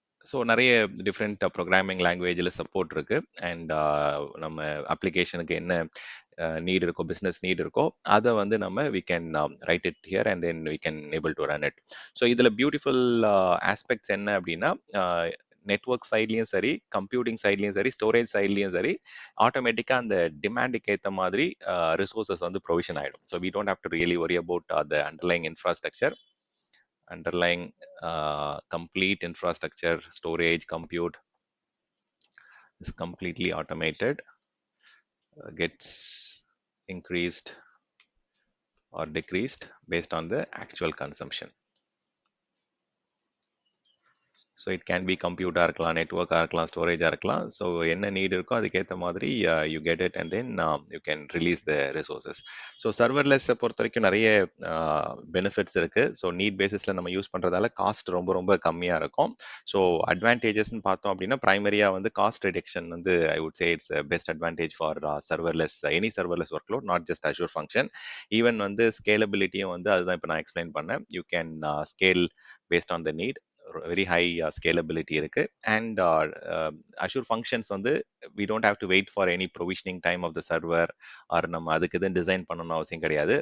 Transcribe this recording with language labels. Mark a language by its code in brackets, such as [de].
[ta] So நிறைய different programming லாங்குவேஜில் support இருக்கு. அண்ட் நம்ம அப்ளிகேஷனுக்கு என்ன நீட் இருக்கோ, பிஸ்னஸ் நீட் இருக்கோ, அதை வந்து நம்ம [en] We can write it here and then we can able to run it. [ta] So இதில் பியூட்டிஃபுல் ஆஸ்பெக்ட்ஸ் என்ன அப்படின்னா நெட்ஒர்க் சைட்லையும் சரி, கம்ப்யூட்டிங் சைட்லையும் சரி, ஸ்டோரேஜ் சைட்லையும் சரி, ஆட்டோமேட்டிக்காக அந்த டிமாண்டுக்கு ஏற்ற மாதிரி ரிசோர்ஸஸ் வந்து ப்ரொவிஷன் ஆகிடும். [en] So we don't have to really worry about the underlying infrastructure. Underlying complete infrastructure, storage, compute is completely automated, gets increased or decreased based on the actual consumption. [ta] So [en] it can be [ta] கம்ப்யூட்டாக இருக்கலாம், நெட்ஒர்க்காக இருக்கலாம், ஸ்டோரேஜாக இருக்கலாம். So என்ன NEET இருக்கோ அதுக்கேற்ற மாதிரி [en] You get it and then you can release the resources. [ta] So சர்வர்லெஸ்ஸை பொறுத்த வரைக்கும் நிறைய பெனிஃபிட்ஸ் இருக்குது. ஸோ நீட் பேசிஸில் நம்ம யூஸ் பண்ணுறதால காஸ்ட் ரொம்ப ரொம்ப கம்மியாக இருக்கும். ஸோ அட்வான்டேஜஸ்ன்னு பார்த்தோம் அப்படின்னா ப்ரைமரியாக வந்து காஸ்ட் ரிடக்ஷன் வந்து [en] I would say it's best advantage for serverless, any serverless work load, not just Azure function. [ta] Even வந்து ஸ்கேலபிலிட்டியும் வந்து அதுதான் இப்போ நான் எக்ஸ்பிளைன் பண்ணேன். [en] You can scale based on the need, very high scalability இருக்கு. And Azure functions வந்து we don't have to wait for any provisioning time of the server or [ta] நம்ம அதுக்கு எதுவும் டிசைன் பண்ணணும் அவசியம் கிடையாது.